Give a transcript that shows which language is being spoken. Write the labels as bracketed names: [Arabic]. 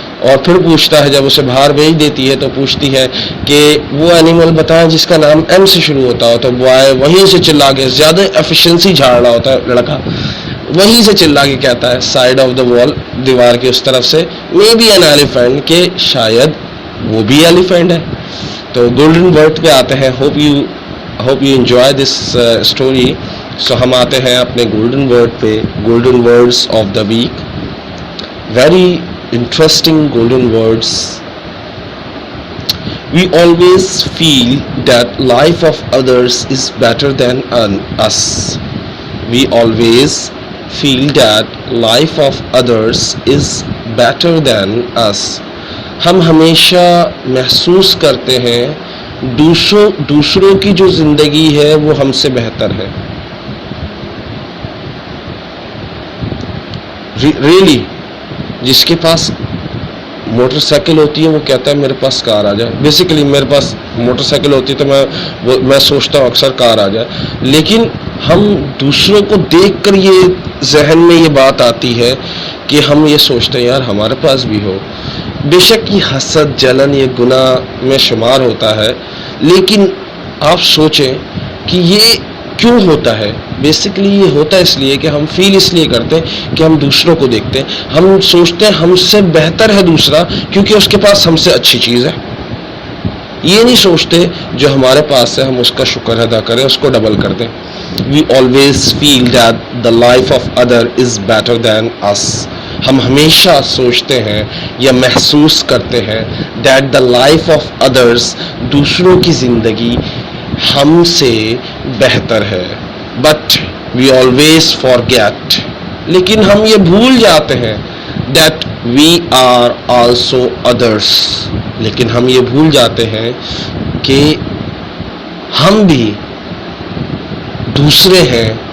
[Urdu] اور پھر پوچھتا ہے, جب اسے باہر بھیج دیتی ہے تو پوچھتی ہے کہ وہ اینیمل بتائیں جس کا نام ایم سے شروع ہوتا ہو. تو بوائے وہیں سے چلا کے, زیادہ ایفیشنسی جھاڑ رہا ہوتا ہے لڑکا, وہیں سے چلا کے کہتا ہے [English] side of the wall, [Urdu] دیوار کے اس طرف سے, [English] maybe an elephant, [Urdu] کہ شاید وہ بھی ایلیفینٹ ہے. تو گولڈن ورڈ پہ آتے ہیں. [English] Hope you enjoy this story. [Urdu] سو ہم آتے ہیں اپنے گولڈن ورڈ پہ, [English] Golden words of the week. Very interesting golden words. We always feel that life of others is better than us. We always feel that life of others is better than us. [Urdu] ہم ہمیشہ محسوس کرتے ہیں دوسروں کی جو زندگی ہے وہ ہم سے بہتر ہے. Really, جس کے پاس موٹر سائیکل ہوتی ہے وہ کہتا ہے میرے پاس کار آ جائے. بیسیکلی میرے پاس موٹر سائیکل ہوتی ہے تو میں سوچتا ہوں اکثر کار آ جائے. لیکن ہم دوسروں کو دیکھ کر یہ ذہن میں یہ بات آتی ہے کہ ہم یہ سوچتے ہیں یار ہمارے پاس بھی ہو. بے شک یہ حسد جلن یہ گناہ میں شمار ہوتا ہے, لیکن آپ سوچیں کہ یہ کیوں ہوتا ہے. بیسیکلی یہ ہوتا ہے اس لیے کہ ہم فیل اس لیے کرتے ہیں کہ ہم دوسروں کو دیکھتے ہیں, ہم سوچتے ہیں ہم سے بہتر ہے دوسرا کیونکہ اس کے پاس ہم سے اچھی چیز ہے. یہ نہیں سوچتے جو ہمارے پاس ہے ہم اس کا شکر ادا کریں, اس کو ڈبل کر دیں. [English] We always feel that the life of other is better than us. [Urdu] ہم ہمیشہ سوچتے ہیں یا محسوس کرتے ہیں [English] that the life of others, [Urdu] دوسروں کی زندگی ہم سے بہتر ہے. [English] but we always forget, [Urdu] لیکن ہم یہ بھول جاتے ہیں [English] that we are also others, [Urdu] لیکن ہم یہ بھول جاتے ہیں کہ ہم بھی دوسرے ہیں.